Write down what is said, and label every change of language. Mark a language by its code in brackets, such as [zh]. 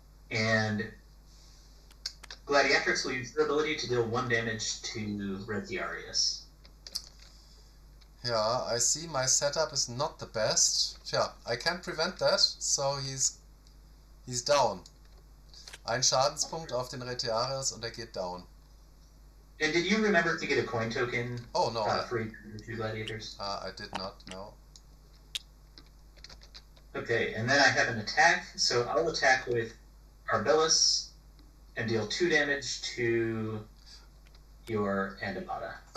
[en] And Gladiatrix will use their ability to deal 1 damage to Retiarius. Yeah, I see my setup is not the best. Yeah, I can't prevent that, so he's down. [de] Ein Schadenspunkt auf den Retiarius und er geht down. [en] And did you remember to get a coin token? Oh no. For each of the 2 gladiators? I did not, no. Okay, and then I have an attack, so I'll attack with Arbelus and deal 2 damage to your Andamata.